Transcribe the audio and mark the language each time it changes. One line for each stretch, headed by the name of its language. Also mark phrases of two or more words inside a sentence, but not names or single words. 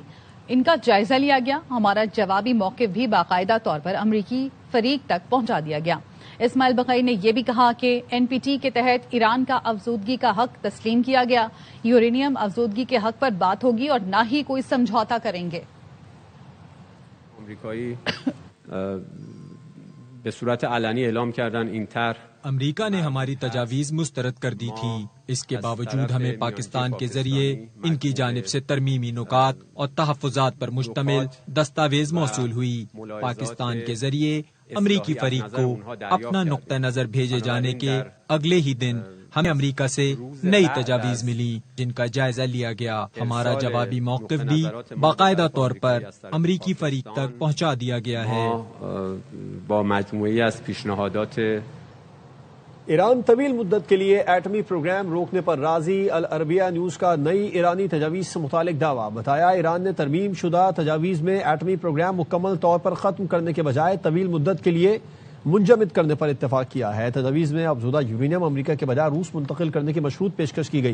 Urdu: ان کا جائزہ لیا گیا. ہمارا جوابی موقف بھی باقاعدہ طور پر امریکی فریق تک پہنچا دیا گیا. اسماعیل بقئی نے یہ بھی کہا کہ NPT کے تحت ایران کا افزودگی کا حق تسلیم کیا گیا. یورینیم افزودگی کے حق پر بات ہوگی اور نہ ہی کوئی سمجھوتا کریں گے.
Persian: امریکایی به صورت علنی اعلام کردن این طرح
Urdu: امریکہ نے ہماری تجاویز مسترد کر دی تھی. اس کے باوجود ہمیں پاکستان کے ذریعے ان کی جانب سے ترمیمی نکات اور تحفظات پر مشتمل دستاویز موصول ہوئی. پاکستان کے ذریعے امریکی فریق کو اپنا نقطہ نظر بھیجے جانے کے اگلے ہی دن ہمیں امریکہ سے نئی تجاویز ملی جن کا جائزہ لیا گیا. ہمارا جوابی موقف بھی باقاعدہ طور پر امریکی فریق تک پہنچا دیا گیا ہے.
Persian: با مجموعی از پیشنهادات
Urdu: ایران طویل مدت کے لیے ایٹمی پروگرام روکنے پر راضی. العربیہ نیوز کا نئی ایرانی تجاویز سے متعلق دعویٰ. بتایا ایران نے ترمیم شدہ تجاویز میں ایٹمی پروگرام مکمل طور پر ختم کرنے کے بجائے طویل مدت کے لیے منجمد کرنے پر اتفاق کیا ہے. تجاویز میں افزودہ یورینیم امریکہ کے بجائے روس منتقل کرنے کی مشروط پیشکش کی گئی.